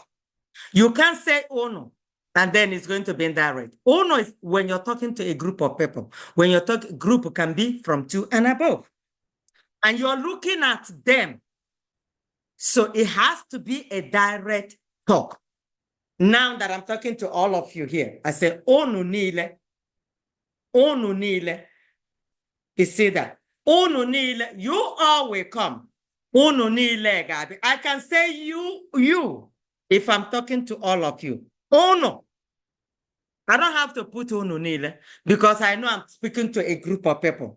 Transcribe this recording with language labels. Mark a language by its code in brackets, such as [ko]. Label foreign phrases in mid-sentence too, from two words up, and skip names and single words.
[en] You can't say uno and then it's going to be indirect. Uno is when you're talking to a group of people. When you're talking, group can be from 2 and above. And you're looking at them. So it has to be a direct talk. Now that I'm talking to all of you here, I say, [ig] onu nile. Onu nile. [en] You see that? [ig] Onu nile. [en] You all will come. [ig] Onu nile, [en] Gabi. I can say you, if I'm talking to all of you. Onu. I don't have to put [ig] onu nile [en] because I know I'm speaking to a group of people.